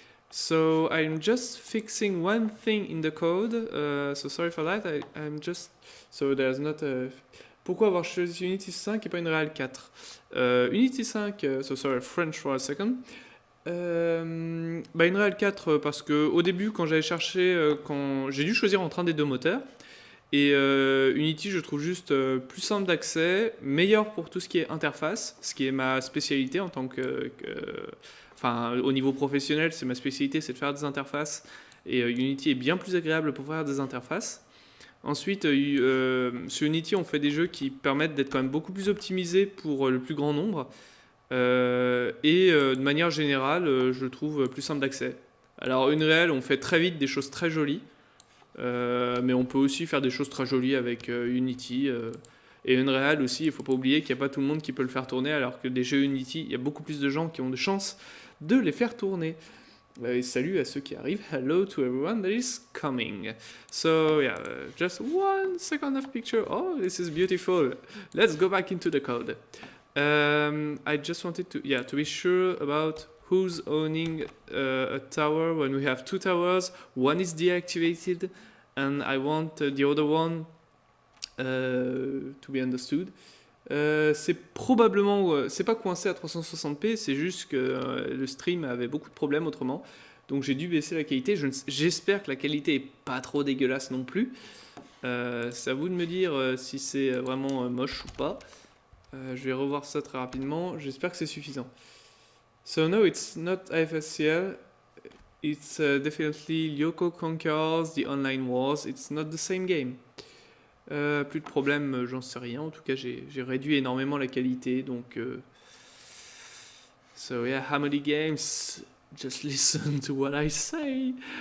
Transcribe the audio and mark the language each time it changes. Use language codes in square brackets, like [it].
[en] So I'm just fixing one thing in the code, so sorry for that. I'm just... So there's not a... [fr] Pourquoi avoir choisi Unity 5 et pas une Real 4? [en] Unity 5, so sorry, French for a second. [fr] Une Real 4 parce que au début quand j'avais cherché, quand j'ai dû choisir entre un des deux moteurs, et Unity je trouve juste plus simple d'accès, meilleur pour tout ce qui est interface, ce qui est ma spécialité en tant que enfin au niveau professionnel, c'est ma spécialité, c'est de faire des interfaces, et Unity est bien plus agréable pour faire des interfaces. Ensuite, sur Unity on fait des jeux qui permettent d'être quand même beaucoup plus optimisés pour le plus grand nombre. De manière générale, je le trouve plus simple d'accès. Alors Unreal, on fait très vite des choses très jolies, mais on peut aussi faire des choses très jolies avec Unity. Et Unreal aussi, il ne faut pas oublier qu'il n'y a pas tout le monde qui peut le faire tourner, alors que des jeux Unity, il y a beaucoup plus de gens qui ont de chances de les faire tourner. Et salut à ceux qui arrivent. [en] Hello to everyone that is coming. So yeah, just 1 second of picture. Oh, this is beautiful. Let's go back into the code. I just wanted to be sure about who's owning a tower when we have two towers. One is deactivated, and I want the other one to be understood. [fr] C'est probablement, c'est pas coincé à 360p, c'est juste que le stream avait beaucoup de problèmes autrement, donc j'ai dû baisser la qualité. J'espère que la qualité est pas trop dégueulasse non plus. C'est à vous de me dire si c'est vraiment moche ou pas. Je vais revoir ça très rapidement. J'espère que c'est suffisant. [en] So no, it's not IFSCL. It's definitely Lyoko Conquerors, the Online Wars. It's not the same game. [fr] Plus de problème, j'en sais rien. En tout cas, j'ai réduit énormément la qualité. [en] Donc, so yeah, Hamody Games, just listen to what I say.